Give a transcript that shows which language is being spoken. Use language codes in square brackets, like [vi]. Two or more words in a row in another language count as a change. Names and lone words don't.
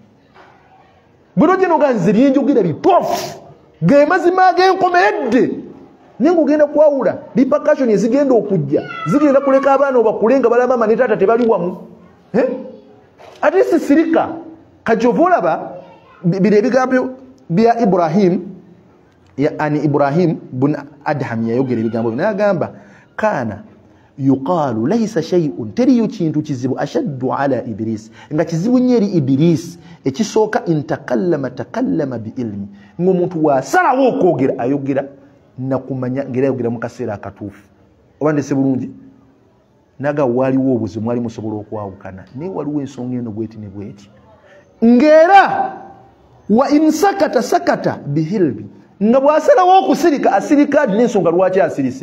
[lg] Bino gye noganze byenjogera bituufu ge mazima ag'enkomeredde naye ng'ogenda kwawula repercussion ezigenda okujja zigenda kuleka abaana obakule nga balaba maama ne taata tebali wamu. Ate sirika kajovolaba bire ebigambo bya Ibrahim yani Ibrahim bun Adham yayogera ebigambo n'agamba [ar] كان يقال ليس [lg] shay'un teriyo kintu kizibu [ar] أشد على إبليس [lg] nga kizibu nyeri iblis ekisooka [ar] تكلم بعلم [lg] ng'omuntu wasalawo okwogera ayogera nakumanya ngera ayogera mu kaseera akatuufu oba ndese bulungi naga waliwo obuzibu mwali musobola okwawukana naye waliwo ensonga eno bweti ne bweti ngera [ar] وإن سكت سكت بحلم [lg] nga bwasalawo okusirika asirika adina ensonga lwaki asirise.